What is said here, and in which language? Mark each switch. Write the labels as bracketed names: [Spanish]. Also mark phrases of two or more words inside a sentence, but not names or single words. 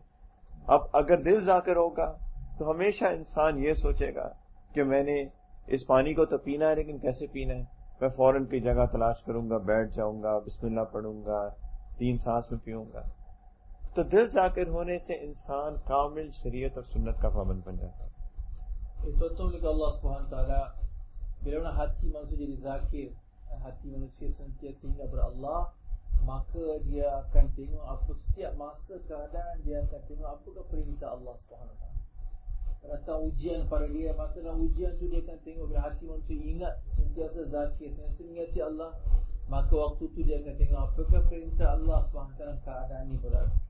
[Urdu] اب اگر دل ذاکر ہوگا تو ہمیشہ انسان یہ سوچے گا کہ میں نے اس پانی کو تو پینا ہے، لیکن کیسے پینا ہے. میں فوراً کی جگہ تلاش کروں گا، بیٹھ جاؤں گا، بسم اللہ پڑھوں گا، 3 سانس میں پیوں گا. تو دل ذاکر ہونے سے انسان کامل شریعت اور سنت کا پابند بن جاتا ہے. [Malay] Itu oleh [Arabic] الله سبحانه وتعالى, [Malay] bila mana hati manusia jadi zakir, hati manusia sentiasa ingat kepada Allah, maka dia akan tengok apa setiap masa keadaan, dia akan tengok apakah perintah [Arabic] الله سبحانه وتعالى. [Malay] Datang ujian pada dia, maka dalam ujian tu dia akan tengok bila hati manusia ingat sentiasa zakir, sentiasa ingati Allah, maka waktu tu dia akan tengok apakah perintah Allah SWT dalam keadaan ni pada aku.